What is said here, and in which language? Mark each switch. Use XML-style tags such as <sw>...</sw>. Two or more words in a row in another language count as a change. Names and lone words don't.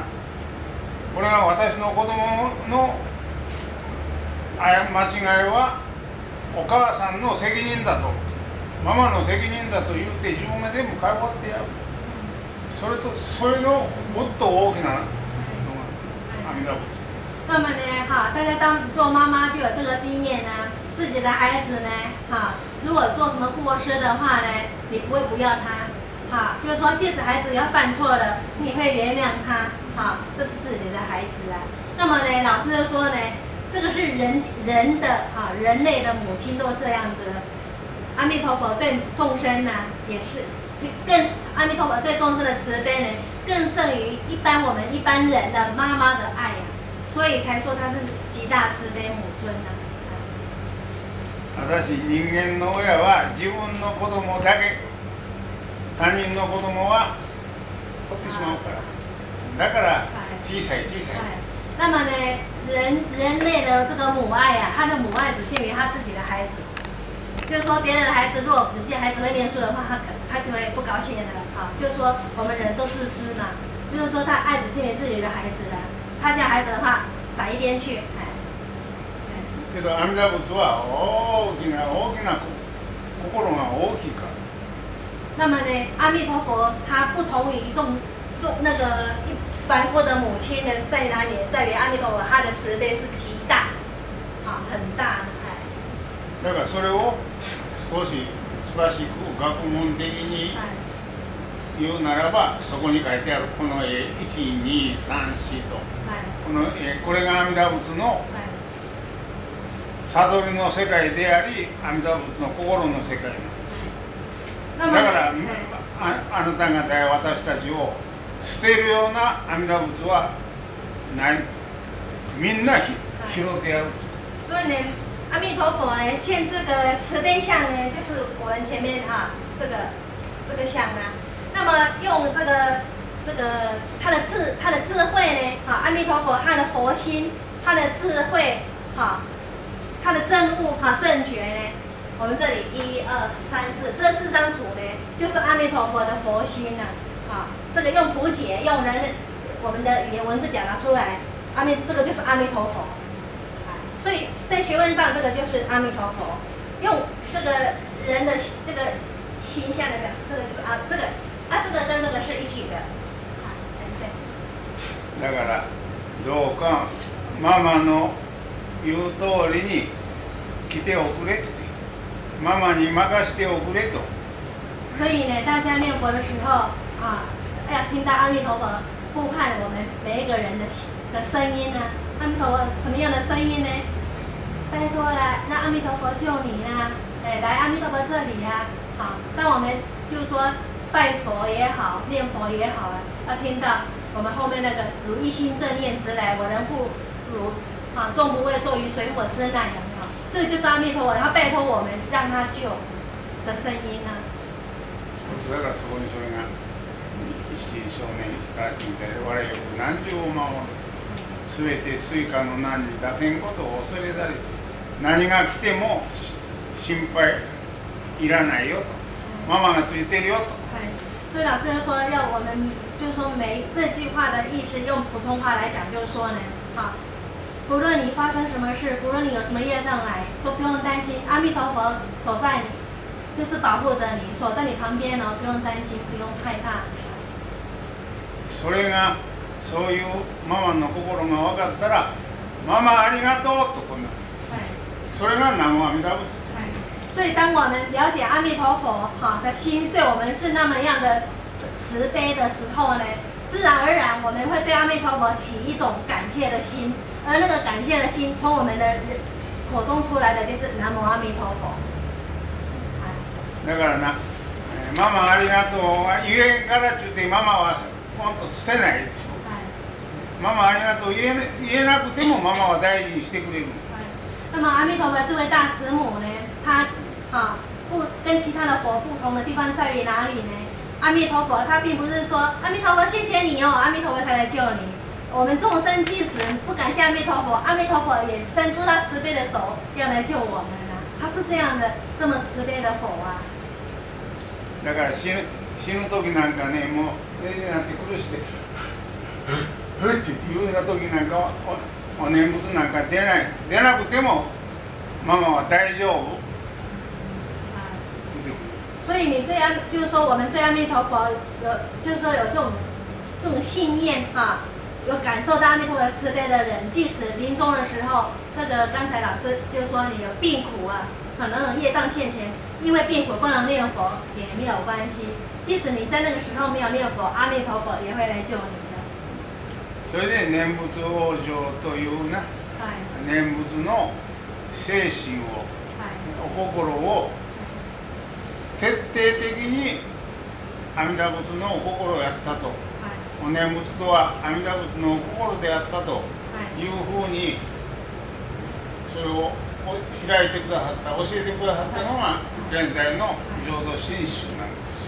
<ja>これが私の子供の間違いはお母さんの責任だと。ママの責任だと言って自分が全部買い終わってやる。それのもっと大きなのが阿弥陀佛。</ja> <zh>那么呢，哈，大家做妈妈就有这个经验呢，自己的孩子呢，哈，如果做什么过失的话呢，你不会不要他，哈，就是说，即使孩子要犯错了，你会原谅他，哈，这是自己的孩子啊。那么呢，老师就说呢，这个是人的啊，人类的母亲都这样子了。阿弥陀佛对众生呢，也是更阿弥陀佛对众生的慈悲呢，更胜于我们一般人的妈妈的爱呀，所以才说他是极大慈悲母尊呢。私人間の親は自分の子供だけ、他人の子供は取ってしまうから、だから小さい。那么呢，人类的这个母爱啊，他的母爱只限于他自己的孩子。就是说别人的孩子如果只见孩子会念书的话，他就会不高兴的啊。就是说我们人都自私嘛，就是说他爱只是因为自己的孩子的，他这样孩子的话撒一边去，哎。</zh> <ja>けど阿弥陀仏は大きな心が大きいから。</ja> <zh>那么呢，阿弥陀佛他不同于那个凡夫的母亲呢，在哪里？在于阿弥陀佛他的慈悲是极大，啊，很大的。</zh> <ja>だからそれを少し詳しく学問的に言うならば、そこに書いてあるこの絵1、2、3、4と、これが阿弥陀仏の悟りの世界であり、阿弥陀仏の心の世界だから、あなた方や私たちを捨てるような阿弥陀仏はない。みんな拾ってやる。</ja> <zh>所以呢，阿弥陀佛呢，现这个慈悲相呢，就是我们前面这个相啊。那么用这个他的智慧呢，阿弥陀佛他的佛心，他的智慧，他的证悟，正觉呢。我们这里1、2、3、4这4张图呢，就是阿弥陀佛的佛心呐。这个用图解，用我们的语言文字表达出来，这个就是阿弥陀佛。所以在学问上，这个就是阿弥陀佛。用这个人的这个形象来讲，这个就是这个跟这个是一体的。</zh> <ja>だからどうかママの言う通りに来ておくれ。妈妈に任せておくれと。</ja> <zh>所以呢，大家念佛的时候要听到阿弥陀佛呼唤我们每一个人的声音呢。阿弥陀佛什么样的声音呢？拜托了，让阿弥陀佛救你啦！来阿弥陀佛这里呀！当我们就是说拜佛也好，念佛也好要听到我们后面那个如一心正念直来，我人不如众不畏坐于水火之难，有没有？这个就是阿弥陀佛，他拜托我们让他救的声音啊。</zh> <ja>だからそこにそれが一心少年したみたいで、我々よく何十を守る。すべて水火の難に出せんことを恐れたり、何が来ても心配いらないよと。妈妈がついてるよと。</ja> <zh>所以老师就说要我们就是说这句话的意思用普通话来讲，就是说呢，不论你发生什么事，不论你有什么业障来，都不用担心，阿弥陀佛守在你，就是保护着你，守在你旁边不用担心，不用害怕。</zh> <ja>それがそういうママの心が分かったら、ママありがとうとこんな。それが南無阿弥陀仏。</ja> <zh>所以当我们了解阿弥陀佛的心对我们是那么样的慈悲的时候呢，自然而然我们会对阿弥陀佛起一种感谢的心。而那个感谢的心，从我们的口中出来的就是南无阿弥陀佛。</zh> <ja>だからな、ママありがとうは言えんからって言ってママはポンと捨てないでしょ。ママありがとう言えなくてもママは大事にしてくれる。</ja> <zh>那么阿弥陀佛这位大慈母呢，他跟其他的佛不同的地方在于哪里呢？阿弥陀佛他并不是说阿弥陀佛谢谢你阿弥陀佛才来救你。我们众生即使不感谢阿弥陀佛，阿弥陀佛也伸出他慈悲的手要来救我们他是这样的，这么慈悲的佛啊。</zh> <ja>だから死ぬ時なんかね、もう寝てなって苦しくてっていうような時なんかお念仏なんか出なくてもママは大丈夫。</ja> <zh>所以你就是说我们对阿弥陀佛就是说有这种信念有感受到阿弥陀佛慈悲的人，即使临终的时候，刚才老师就说你有病苦可能有业障现前，因为病苦不能念佛也没有关系。即使你在那个时候没有念佛，阿弥陀佛也会来救你的。</zh> <ja>それで念仏往生というな、念仏の精神を、お心を徹底的に阿弥陀仏のお心をやったと。お念仏とは阿弥陀仏の心であったというふうにそれを開いてくださった、教えてくださったのが現在の浄土真宗なんです。</ja>